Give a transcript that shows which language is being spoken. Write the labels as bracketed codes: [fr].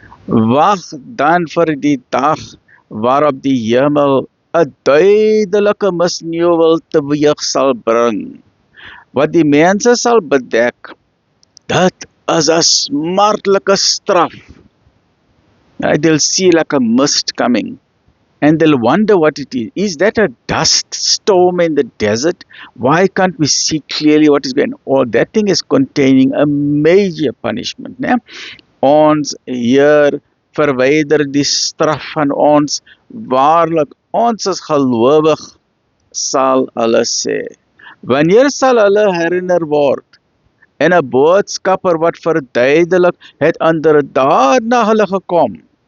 [af] Wag dan vir die dag waarop die hemel 'n duidelike misnieuwel teweeg sal bring, wat die mense sal bedek. Dit is 'n smartlike straf. [en] They'll see like a mist coming, and they'll wonder what it is. Is that a dust storm in the desert? Why can't we see clearly what is going on? That thing is containing a major punishment. [af] Nee? Ons Heer verwyder die straf van ons, waarlik ons is gelowig, sal hulle sê. Wanneer sal hulle herinner word? En 'n boodskapper wat verduidelik, het inderdaad na hulle gekom.